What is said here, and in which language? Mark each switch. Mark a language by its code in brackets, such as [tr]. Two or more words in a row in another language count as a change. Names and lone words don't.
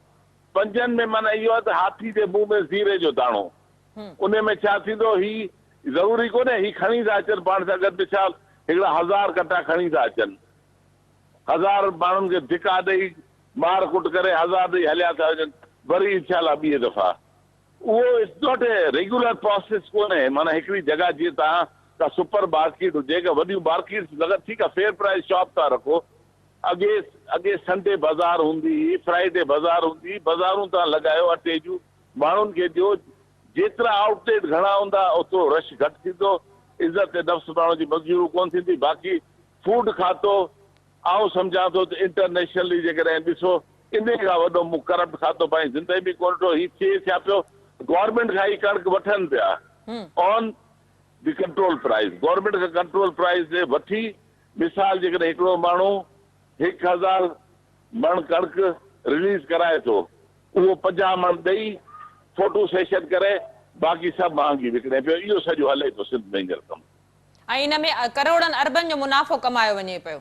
[sd] 5 में माना इहो आहे त हाथी जे मुंहं में ज़ीरे जो दाणो। उन में छा थींदो, ही ज़रूरी कोन्हे ही खणी था अचनि पाण सां गॾु विशाल हिकिड़ा 1000 कटा खणी था अचनि, 1000 माण्हुनि खे धिका ॾेई मार कुट करे 1000 ॾेई हलिया था वञनि, वरी [ar] إن شاء الله [sd] ॿिए दफ़ा। [en] उहो it's not a regular process कोन्हे। [sd] माना हिकिड़ी जॻह जीअं तव्हां का सुपर मार्केट हुजे, का वॾियूं मार्केट्स लॻनि, ठीकु आहे [en] fair price shop [sd] था रखो। अॻे संडे बाज़ार हूंदी हुई, फ्राइडे बाज़ार हूंदी हुई, बाज़ारूं तव्हां लॻायो अटे जूं, माण्हुनि खे ॾियो। जेतिरा आउटलेट घणा हूंदा ओतिरो रश घटि थींदो, इज़त नफ़्स माण्हू जी मजबूरी कोन थींदी। बाक़ी फूड खातो आउं सम्झां थो त इंटरनेशनली जेकॾहिं ॾिसो, इन खां वॾो मूं करप्ट खातो पंहिंजी ज़िंदगी में कोन ॾिठो। हीउ थिए छा पियो, गवर्नमेंट खां ई कणिक वठनि पिया [en] on the control price. [sd] गवर्नमेंट खां [en] control price [sd] ते वठी, मिसाल जेकॾहिं हिकिड़ो माण्हू 1000 मण कणिक रिलीज़ कराए थो, उहो 50 मण ॾेई [en] photo session [sd] करे बाक़ी सभु महांगी विकिणे पियो। इहो सॼो हले थो सिंध में हींअर कमु। ऐं इन में करोड़नि अरबनि जो मुनाफ़ो कमायो वञे पियो।